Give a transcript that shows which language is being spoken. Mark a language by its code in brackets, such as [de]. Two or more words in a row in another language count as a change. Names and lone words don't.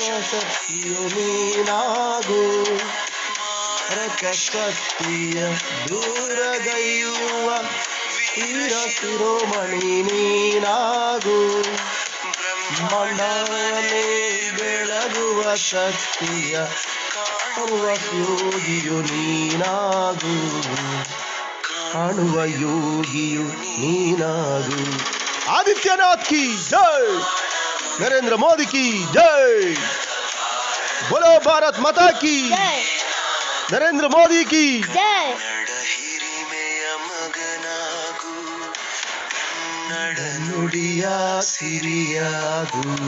[kn] ಶಕ್ತಿಯು ನೀನಾಗು, ಮಾರಕ ಶಕ್ತಿಯ ದೂರಗೈಯುವ ವೀರ ಶಿರೋಮಣಿ ನೀನಾಗು, ಬ್ರಹ್ಮಾಂಡವನ್ನೇ ಬೆಳಗುವ ಶಕ್ತಿಯ ಕಾಣುವ ಯೋಗಿಯು ನೀನಾಗು, ಕಾಣುವ ಯೋಗಿಯು ನೀನಾಗು. [hi] आदित्यनाथ की जय, नरेंद्र मोदी की जय, बोलो भारत माता की जय, नरेंद्र मोदी की जय. [kn] ಕನ್ನಡ ಹಿರಿಮೆಯ ಮಗನಾಗು, ಕನ್ನಡ ನುಡಿಯ ಸಿರಿಯಾಗು,